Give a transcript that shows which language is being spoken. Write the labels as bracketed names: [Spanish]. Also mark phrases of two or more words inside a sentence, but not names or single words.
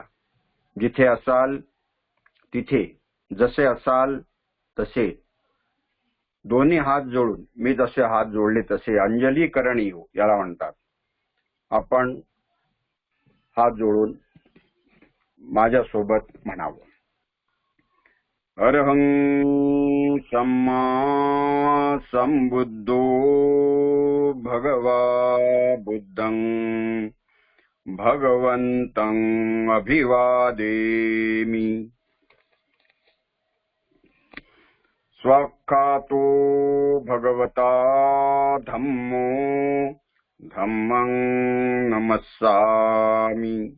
[Marathi] जिथे असाल तिथे जसे असाल तसे दोन्ही हात जोडून मी जसे हात जोडले तसे [Pali] अंजली करणीयो [Marathi] याला म्हणतात. आपण हात जोडून माझ्यासोबत म्हणावं. [Pali] अरहं सम्मा संबुद्धो भगवा बुद्धं भगवन्तं अभिवादेमि. स्वाख्यातो भगवता धम्मो धम्मं नमस्सामि.